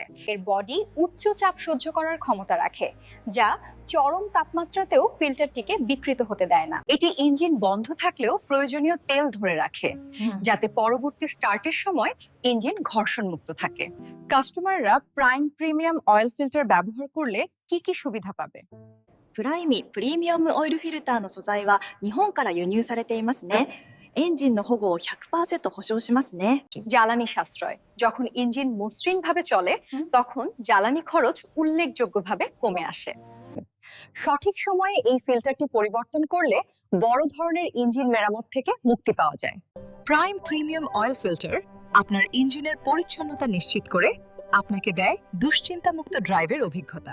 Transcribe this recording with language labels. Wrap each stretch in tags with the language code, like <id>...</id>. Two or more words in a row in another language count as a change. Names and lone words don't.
<bn>এর বডি উচ্চ চাপ সহ্য করার ক্ষমতা রাখে, যা চরম তাপমাত্রাতেও ফিল্টারটিকে বিকৃত হতে দেয় না। এটি ইঞ্জিন বন্ধ থাকলেও প্রয়োজনীয় তেল ধরে রাখে, যাতে পরবর্তী স্টার্টের সময় ইঞ্জিন ঘর্ষণ মুক্ত থাকে। কাস্টমাররা প্রাইম প্রিমিয়াম অয়েল ফিল্টার ব্যবহার করলে কি কি সুবিধা পাবে?</bn> <ja>プライミアムオイルフィルターの素材は日本から輸入されていますね。エンジンの保護を 100% 保証しますね。</ja> <bn>জ্বালানি সাশ্রয়। যখন ইঞ্জিন মসৃণভাবে চলে, তখন জ্বালানি খরচ উল্লেখযোগ্যভাবে কমে আসে। সঠিক সময়ে এই ফিল্টারটি পরিবর্তন করলে বড় ধরনের ইঞ্জিন মেরামত থেকে মুক্তি পাওয়া যায়। প্রাইম প্রিমিয়াম অয়েল ফিল্টার আপনার ইঞ্জিনের পরিচ্ছন্নতা নিশ্চিত করে আপনাকে দেয় দুশ্চিন্তামুক্ত ড্রাইভের অভিজ্ঞতা।</bn>